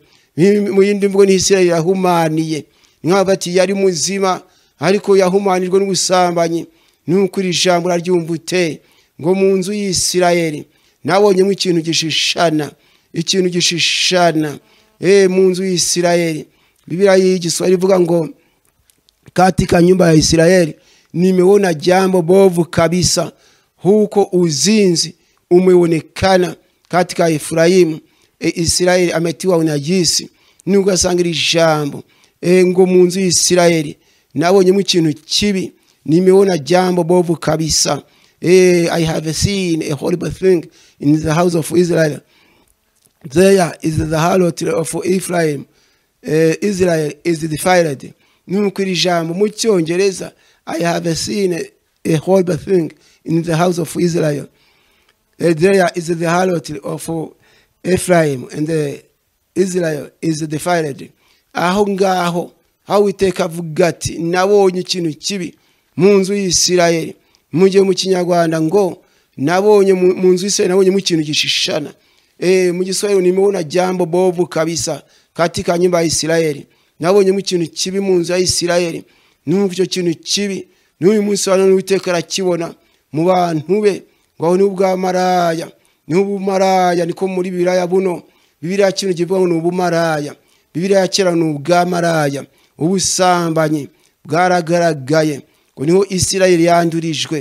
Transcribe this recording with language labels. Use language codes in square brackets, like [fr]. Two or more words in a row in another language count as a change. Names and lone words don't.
[rw] Mu yindi mvugo ni Isirayeli yahumaniye, nk'abati yari muzima ariko yahumanijwe n'ubusambanyi. Nuko iri jambo raryumva ute, ngo mu nzu y'Isirayeli nabonyemo ikintu gishishana, ikintu gishishana. Mu nzu y'Isirayeli, Biblia y'igiswahili ivuga ngo [sw] katika nyumba ya Israeli nimeona jambo bovu kabisa, huko uzinzi umeonekana katika Efraimu. Israeli ametiwa unajisi. [rw] Nugasanga ijambo ngo mu nzu y'Isirayeli nabonyemo ikintu kibi, [sw] nimeona jambo bovu kabisa. [en] I have seen a horrible thing in the house of Israel. There is the harlot of Ephraim. Israel is defiled. [rw] Nuko iri jambo mu Cyongereza, [en] I have seen a horrible thing in the house of Israel. There is the harlot of Ephraim, and Israel is defiled. [rw] Aho ngaho aho Uwiteka avuga ati nabonye ikintu kibi mu nzu y'Isirayeli. Mujye mu Kinyarwanda ngo nabonye mu nzu y'Isirayeli nabonye ikintu gishishana. Mu Giswahili [sw] nimeona jambo bovu kabisa katika nyumba ya Israeli. [rw] Nabonye ikintu kibi mu nzu ya Isirayeli. Nuko icyo kintu kibi n'uyu munsi hano Uwiteka arakibona mu bantu be, ngo ni ubwamaraya. Ni ubumaraya niko muri Bibiliya buno. Bibiliya kintu kivuga ngo ni ubumaraya. Bibiliya kera ni ubwamaraya. Ubusambanyi bwaragaragaye, ngo niho Isirayeli yandurijwe.